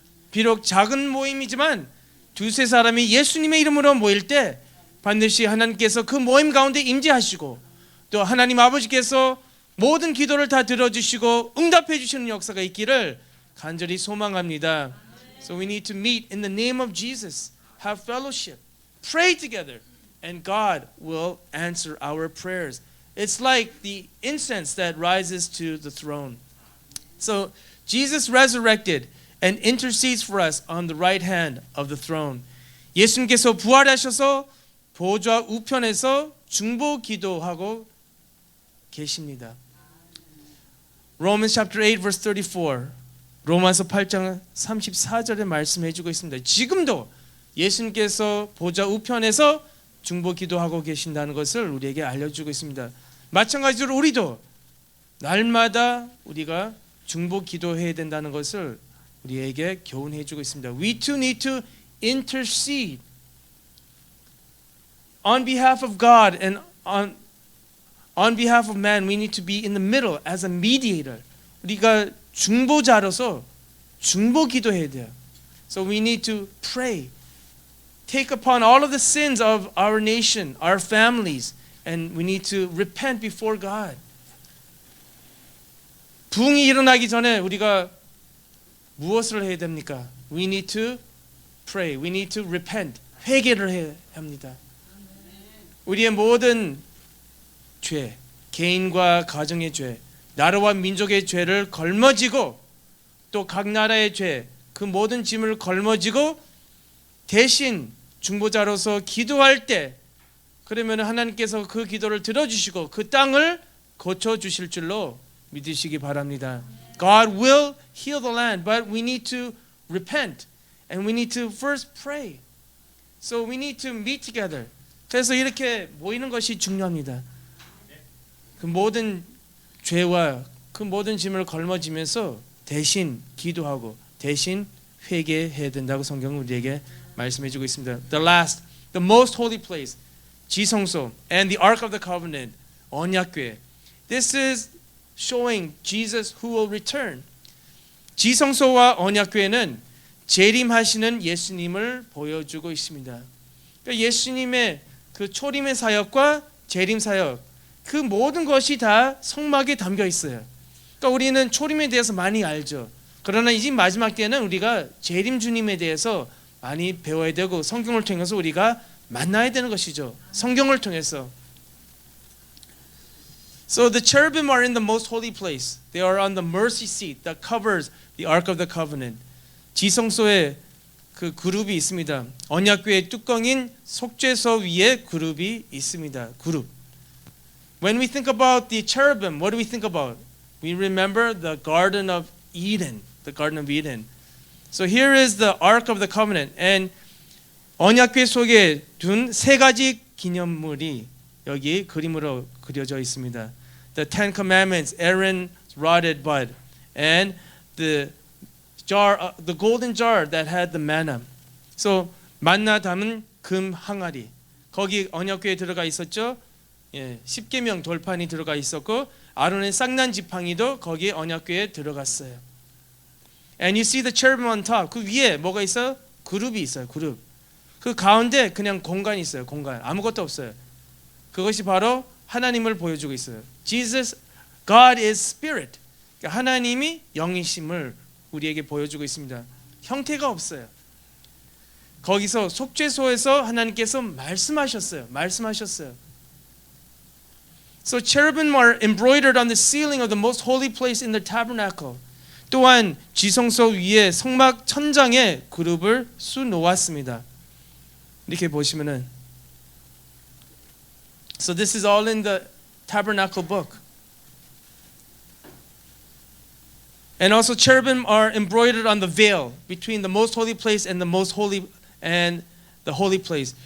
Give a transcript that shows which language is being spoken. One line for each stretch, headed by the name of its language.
Korean: 비록 작은 모임이지만 두세 사람이 예수님의 이름으로 모일 때 반드시 하나님께서 그 모임 가운데 임재하시고 또 하나님 아버지께서 모든 기도를 다 들어주시고 응답해 주시는 역사가 있기를 간절히 소망합니다.
English: So we need to meet in the name of Jesus, have fellowship, pray together, and God will answer our prayers. It's like the incense that rises to the throne. So Jesus resurrected and intercedes for us on the right hand of the throne.
Korean: 예수님께서 부활하셔서 보좌 우편에서 중보 기도하고 계십니다.
English: Romans chapter 8 verse 34.
Korean: 로마서 8장 34절에 말씀해 주고 있습니다. 지금도 예수님께서 보좌 우편에서 중보 기도하고 계신다는 것을 우리에게 알려주고 있습니다. 마찬가지로 우리도 날마다 우리가 중보 기도해야 된다는 것을 우리에게 교훈해 주고 있습니다.
English: We too need to intercede on behalf of God and on behalf of man. We need to be in the middle as a mediator.
Korean: 우리가 중보자로서 중보 기도해야 돼요.
English: So we need to pray. Take upon all of the sins of our nation, our families, and we need to repent before God.
Korean: 붕이 일어나기 전에 우리가 무엇을 해야 됩니까?
English: We need to pray. We need to repent.
Korean: 회개를 해야 합니다. 우리의 모든 죄, 개인과 가정의 죄, 나라와 민족의 죄를 걸머지고 또 각 나라의 죄, 그 모든 짐을 걸머지고 대신 중보자로서 기도할 때 그러면 하나님께서 그 기도를 들어주시고 그 땅을 고쳐주실 줄로 믿으시기 바랍니다.
English: God will heal the land, but we need to repent and we need to first pray. So we need to meet together.
Korean: 그래서 이렇게 모이는 것이 중요합니다. 그 모든 죄와 그 모든 짐을 걸머지면서 대신 기도하고 대신 회개해야 된다고 성경은 우리에게 말씀해 주고 있습니다.
English: The last, the most holy place, 지성소 and the Ark of the Covenant, 언약궤. This is showing Jesus who will return.
Korean: 지성소와 언약궤는 재림하시는 예수님을 보여주고 있습니다. 그러니까 예수님의 그 초림의 사역과 재림 사역 그 모든 것이 다 성막에 담겨 있어요. 그러니까 우리는 초림에 대해서 많이 알죠. 그러나 이제 마지막 때는 우리가 재림 주님에 대해서 많이 배워야 되고 성경을 통해서 우리가 만나야 되는 것이죠. 성경을 통해서.
English: So the cherubim are in the most holy place. They are on the mercy seat that covers the Ark of the Covenant.
Korean: 지성소에 그 그룹이 있습니다. 언약궤의 뚜껑인 속죄소 위에 그룹이 있습니다. 그룹.
English: When we think about the cherubim, what do we think about? We remember the Garden of Eden, the Garden of Eden. So here is the Ark of the Covenant, and
Korean: 언약궤 속에 둔 세 가지 기념물이 여기 그림으로 그려져 있습니다.
English: The Ten Commandments, Aaron's rotted bud, and the jar, the golden jar that had the manna.
Korean: So 만나 담은 금 항아리. 거기 언약궤에 들어가 있었죠. 예, 십계명 돌판이 들어가 있었고 아론의 쌍난 지팡이도 거기에 언약궤에 들어갔어요.
English: And you see the cherubim on top.
Korean: 그 위에 뭐가 있어요? 그룹이 있어요. 그룹. 그 가운데 그냥 공간이 있어요. 공간. 아무것도 없어요. 그것이 바로 하나님을 보여주고 있어요. Jesus
English: God is spirit.
Korean: 그러니까 하나님이 영이심을 우리에게 보여주고 있습니다. 형태가 없어요. 거기서 속죄소에서 하나님께서 말씀하셨어요.
English: So cherubim are embroidered on the ceiling of the most holy place in the tabernacle.
Korean: 또한 지성소 위에 성막 천장에 그룹을 수놓았습니다. 이렇게 보시면은
English: So this is all in the tabernacle book. And also cherubim are embroidered on the veil between the most holy place and the most holy and the holy place.